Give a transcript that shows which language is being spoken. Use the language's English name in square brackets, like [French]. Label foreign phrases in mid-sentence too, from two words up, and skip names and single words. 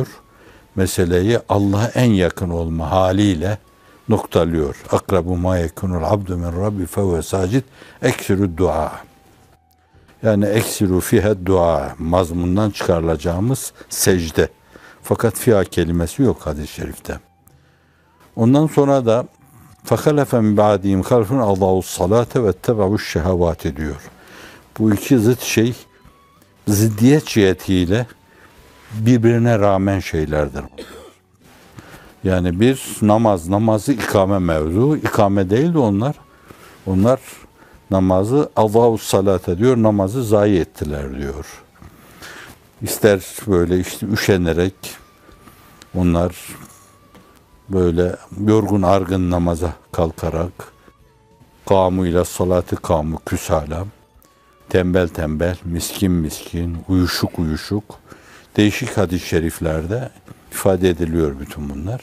[Turkish] Meseleyi Allah'a en yakın olma haliyle noktalıyor. [Arabic] أقرب ما يكون العبد من ربه فهو ساجد أكثروا الدعاء. [Turkish] Yani [Arabic] أكثروا فيه الدعاء [Turkish] mazmundan çıkarılacağımız secde. Fakat fiha kelimesi yok hadis-i şerifte. Ondan sonra da [Arabic] فَخَلَفَ مِنْ بَعْدِهِمْ خَلْفٌ اَضَاعُوا الصَّلَاةَ وَاتَّبَعُوا الشَّهَوَاتِ diyor. [Turkish] Bu iki zıt şey ziddiyet cihetiyle birbirine rağmen şeylerdir. Yani bir namazı ikame mevzu, ikame değil de onlar namazı [Arabic] اَضَاعُوا الصَّلَاةَ [Turkish] diyor, namazı zayi ettiler diyor. İster böyle işte üşenerek onlar böyle yorgun argın namaza kalkarak [Arabic] قاموا إلى الصلاة قاموا كسالى, [Turkish] tembel tembel, miskin miskin, uyuşuk uyuşuk değişik hadis-i şeriflerde ifade ediliyor bütün bunlar.